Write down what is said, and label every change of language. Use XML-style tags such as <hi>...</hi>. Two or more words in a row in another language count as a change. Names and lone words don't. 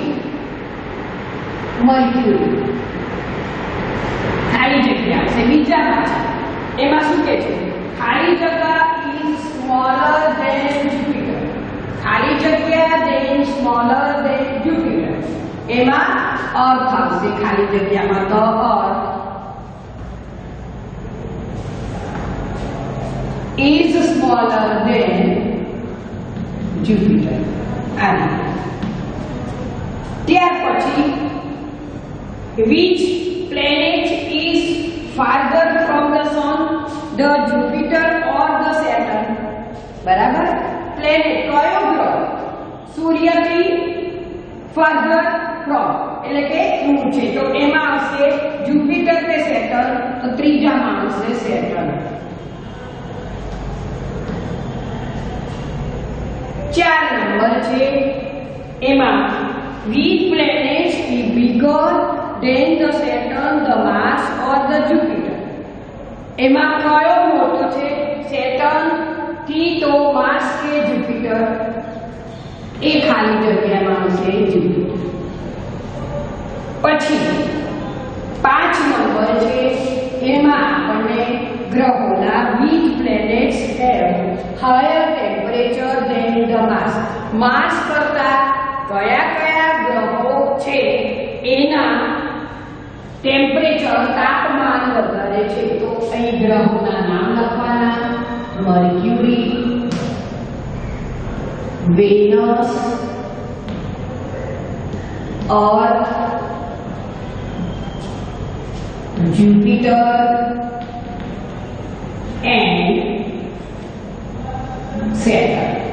<gu>મર્ક્યુરી ખાલી જગ્યા છે. બીજામાં છે એમાં શું કહે છે? ખાલી જગ્યા</gu> <en>is smaller than Jupiter.</en> <gu>ખાલી જગ્યા</gu> <en>than smaller than Jupiter.</en> <gu>એમાં અર્થ આવશે ખાલી જગ્યામાં</gu> <en>the Earth is smaller than Jupiter.</en> <gu>ત્યાર પછી</gu> <en>which planet is farther from the sun, the Jupiter or the Saturn?</en> <gu>બરાબર. પ્લેનેટ કયો ગ્રહ સૂર્યથી</gu> <en>farther from</en> <gu>એટલે કે દૂર છે, તો એમાં આવશે જુપિટર કે સેટર્ન, તો ત્રીજામાં આવશે સેટર્ન. 4 નંબર છે એમાં</gu> <en>which planet is bigger than the Saturn, the Mars or the Jupiter?</en> <gu>એમાં કયો મોટો છે? સેટર્ન થી તો માર્સ કે જુપિટર? એ ખાલી જગ્યામાં આવશે જુપિટર. પછી 5 નંબર છે એમાં આપણને ગ્રહોના</gu> <en>which planets have higher temperature than the Mars?</en> <gu>માર્સ કરતા કયા કયા ગ્રહો છે એના ટેમ્પરેચર તાપમાન વધારે છે? તો અહીં ગ્રહોના નામ લખવાના: મર્ક્યુરી, વેનસ, અર્થ, જુપિટર and Saturn.</gu>